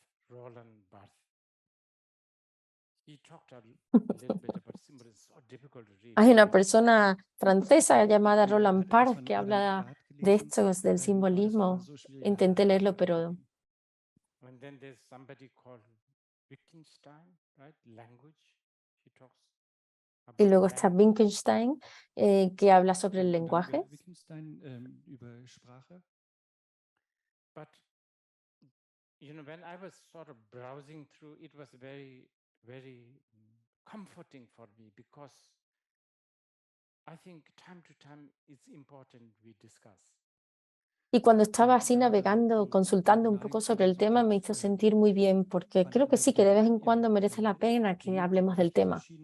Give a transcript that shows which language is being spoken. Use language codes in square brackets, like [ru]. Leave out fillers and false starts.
[en] Roland Barthes. He talked a little bit about symbolism. It's so difficult to read. [es] Hay una persona francesa llamada Roland Barthes que habla de estos, del simbolismo. Intenté leerlo, pero... [en] And then there's somebody called Wittgenstein, right? Language. He talks [es] Y luego está Wittgenstein, que habla sobre el [de] Und dann [es] lenguaje. [de] über Wittgenstein über Sprache. [en] But when I was sort of browsing through, it was very, very comforting for me because I think time to time it's important we discuss. [es] Y cuando estaba así navegando, consultando un poco sobre el tema, me hizo sentir muy bien, porque creo que sí, que de vez en cuando merece la pena que hablemos del tema.